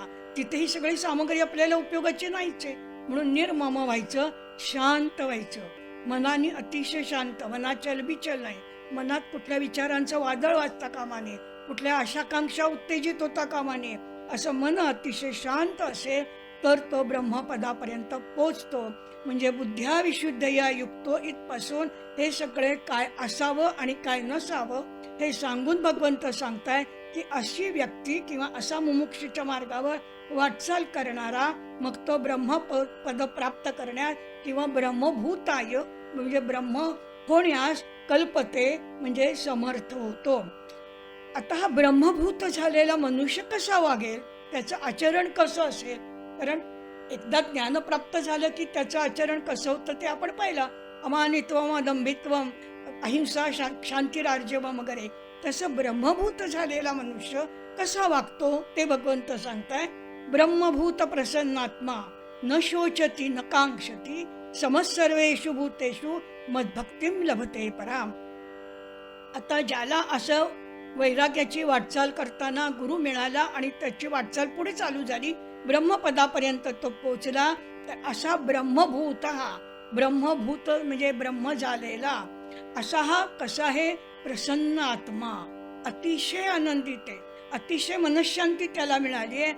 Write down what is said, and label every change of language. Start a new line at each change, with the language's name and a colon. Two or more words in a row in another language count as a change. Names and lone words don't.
Marathi: तिथे ही सगळी सामग्री आपल्याला उपयोगाची नाहीच आहे. म्हणून निर्मम व्हायचं, शांत व्हायचं, मनाने अतिशय शांत, मनात चलबिचल नाही, मनात कुठल्या विचारांचं वादळ वाजता कामा नये, कुठल्या आशाकांक्षा उत्तेजित होता कामा नये. असं मन अतिशय शांत असेल तर तो ब्रह्मपदापर्यंत पोचतो. म्हणजे
Sanskrit: बुद्ध्या विशुद्धया युक्तो
Marathi: इथपासून हे सगळे काय असावं आणि काय नसावं हे सांगून भगवंत सांगताय की अशी व्यक्ती किंवा असा मुमुक्षूच्या मार्गावर वाटचाल करणारा मग तो ब्रह्मपद प्राप्त करण्यास किंवा ब्रह्मभूताय म्हणजे ब्रह्म होण्यास कल्पते म्हणजे समर्थ होतो. आता हा ब्रह्मभूत झालेला मनुष्य कसा वागेल, त्याचं आचरण कसं असेल. कारण एकदा ज्ञान प्राप्त झालं की त्याचं आचरण कसं होतं ते आपण पाहिलं.
Sanskrit: अमानित्वम, अदंभित्वम, अहिंसा, शांतिरार्जवम वगैरे.
Marathi: तसं ब्रह्मभूत झालेला मनुष्य कसा वागतो ते भगवंत सांगताय.
Sanskrit: ब्रह्मभूत प्रसन्नात्मा न शोचती न कांक्षती समस्सर्वेषु भूतेषु मद्भक्तिम लभते पराम.
Marathi: आता ज्याला असं वैराग्याची वाटचाल करताना गुरु मिळाला आणि त्याची वाटचाल पुढे चालू झाली, ब्रह्मपदापर्यंत तो पोचला, तर असा ब्रह्मभूत, हा ब्रह्मभूत म्हणजे ब्रह्म झालेला असा हा कसा आहे, प्रसन्न आत्मा, अतिशय आनंदित आहे, अतिशय मनशांती त्याला मिळाली आहे.